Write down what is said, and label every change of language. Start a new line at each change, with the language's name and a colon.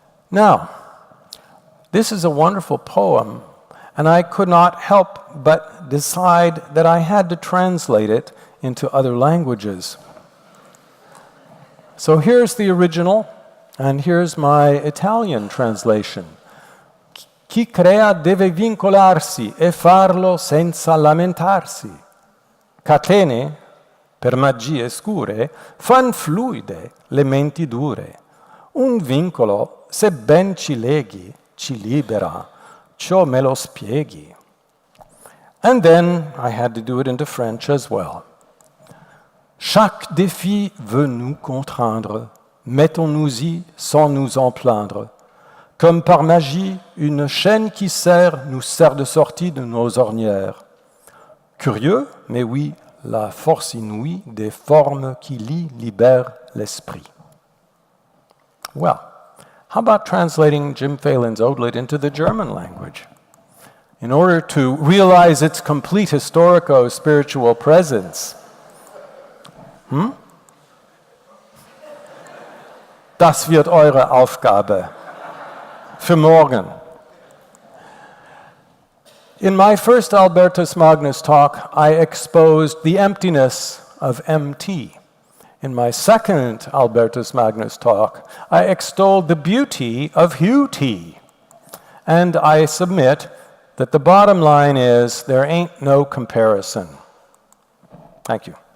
English: Now, this is a wonderful poem, and I could not help but decide that I had to translate it into other languages. So here's the original, and here's my Italian translation.
Italian: Chi crea deve vincolarsi e farlo senza lamentarsi. Catene, per magie scure, fan fluide le menti dure. Un vincolo, se ben ci leghi, ci libera, ciò me lo spieghi.
English: And then I had to do it into French as well.
French: Chaque défi veut nous contraindre, mettons-nous-y sans nous en plaindre. Comme par magie, une chaîne qui nous sert de sortie de nos ornières. Curieux, mais oui, la force inouïe des formes qui libèrent l'esprit.
English: Well, how about translating Jim Phelan's Ode into the German language? In order to realize its complete historico-spiritual presence.
German: Das wird eure Aufgabe für morgen.
English: In my first Albertus Magnus talk, I exposed the emptiness of MT. In my second Albertus Magnus talk, I extolled the beauty of UT. And I submit that the bottom line is there ain't no comparison. Thank you.